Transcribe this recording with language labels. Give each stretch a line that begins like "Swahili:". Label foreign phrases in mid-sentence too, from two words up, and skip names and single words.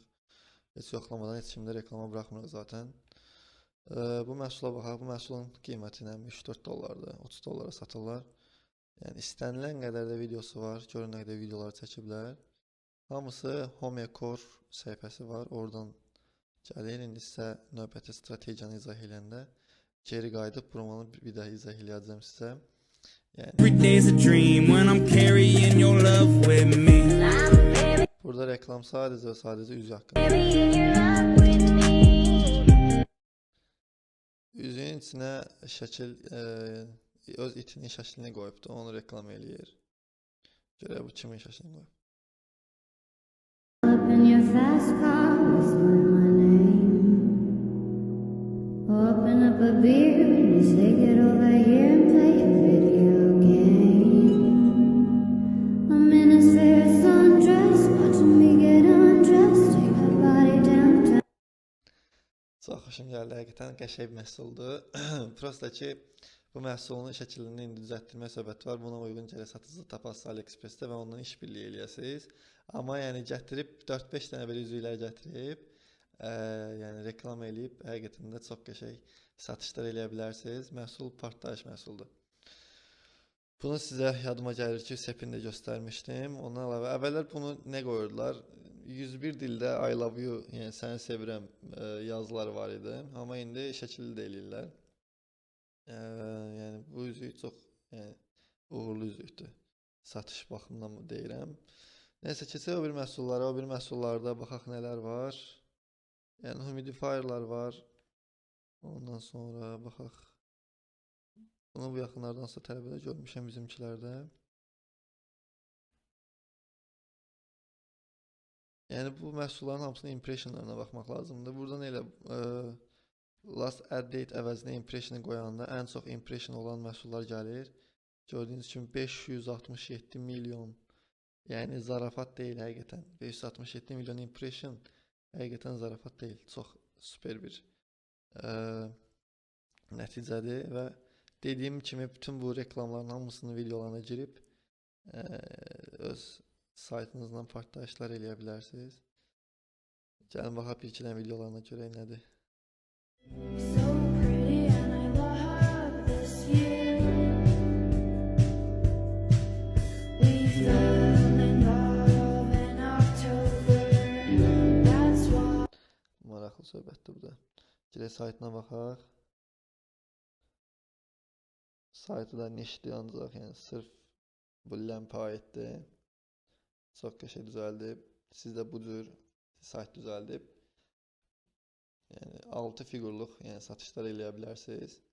Azerbaijani: Heç yoxlamadan heç kimdə reklama buraxmırıq zaten. Bu məhsula baxaq, bu məhsulun qiyməti 3-4 dollardır, 30 dollara satırlar. Yəni istənilən qədər də videosu var, görün nə qədər videolar çəkiblər. Hamısı HomeCore səhifəsi var, oradan gəlir. İndi sizə növbəti strategiyanı izah edəndə geri qayıdıb buranı bir daha izah edəcəm sizə.
English: Every day's a dream when I'm carrying your love with me.
Azerbaijani: Burada reklam sadəcə və sadəcə üzü haqqında. Üzüyün içinə şəkil, öz itinin şəklini qoyubdur, onu reklam eləyir. Görək bu kimin şəklini qoyub.
English: Up in your fast car, whistling my name. Open up a beer and you say get over here and play a video game. I'm in a fair sundress, watching me get undressed, take my body downtown.
Azerbaijani: Çox xoşum gəldi, həqiqətən qəşəng məhsuldur. Prosta ki, bu məhsulun şəklini indi düzəltdirmə söhbəti var. Buna uyğun gələ satıcı tapasınız AliExpress-də və ondan işbirliyi eləyəsiniz. Amma yəni gətirib 4-5 dənə belə üzüklər gətirib, yəni reklam eləyib, həqiqətən də çox qəşəng satışlar eləyə bilərsiniz. Məhsul partlayış məhsuldur. Bunu sizə yadıma gəlir ki, sepində göstərmişdim. Ondan əlavə, əvvəllər bunu nə qoyurdular?
English: 101 dildə I love you,
Azerbaijani: yəni səni sevirəm yazıları var idi. Amma indi şəkilli də eləyirlər. Yəni bu üzük çox uğurlu üzükdür. Satış baxımından deyirəm. Nəysə, keçək o bir məhsullara. O bir məhsullarda baxaq nələr var. Yəni humidifierlər var. Ondan sonra baxaq. Bunu bu yaxınlardansa tələbədə görmüşəm bizimkilərdə. Yəni bu məhsulların hamısının impressionlarına baxmaq lazımdır. Buradan elə
English: last add date
Azerbaijani: əvəzinə impressionu qoyanda ən çox impression olan məhsullar gəlir. Gördüyünüz kimi 567 milyon. Yəni zarafat deyil həqiqətən. 567 milyon impression həqiqətən zarafat deyil. Çox super bir nəticədir və dediyim kimi bütün bu reklamların hamısının videolarına girib öz saytınızdan partlayışlar eləyə bilərsiniz. Gəlin baxaq bir iki dənə videolarına görək nədir.
English: So pretty and I love this year. We fell in love in October. That's why.
Azerbaijani: Maraqlı söhbətdir bu da. Girək saytına baxaq. saytı da nişli ancaq yəni sırf bu ləmpə aiddir. Çox qəşəng düzəldib. Siz də bu cür sayt düzəldib yəni 6 fiqurluq yəni satışlar eləyə bilərsiniz.